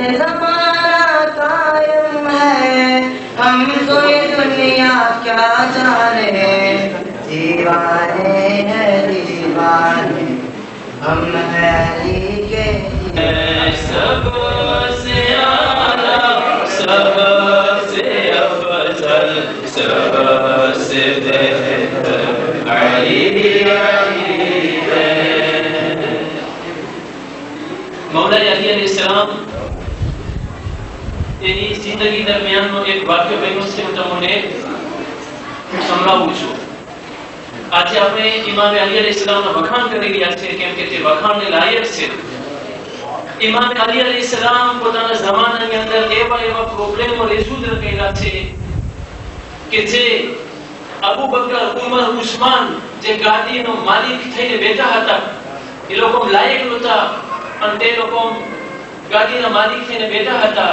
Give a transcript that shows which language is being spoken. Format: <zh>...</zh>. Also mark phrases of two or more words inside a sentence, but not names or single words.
<ur>زمانہ قائم ہے ہم کوئی دنیا کیا جانے دیوانے ہیں دیوانے ہم ہیں علی کے سب سے اعلیٰ سب سے افضل سب سے بہتر علی ہے</ur> <gu>مولا علی علیہ السلام એની જિંદગી દરમિયાનનો એક વાક્ય બન્યો છે હું તમને સંભળાવું છું. આજે આપણે ઇમામ અલી અલૈહિસ્સલામના વખાણ કરી રહ્યા છીએ કેમ કે તે વખાણને લાયક છે. ઇમામ અલી અલૈહિસ્સલામ પોતાના જમાનાની અંદર એવા પ્રોબ્લેમો રજૂ કર્યા છે કે જે અબુ બકર ઉમર ઉસ્માન જે ગાદીનો માલિક થઈને બેઠા હતા એ લોકો લાયક નહોતા અને તે લોકો ગાદીના માલિક થઈને બેઠા હતા.</gu>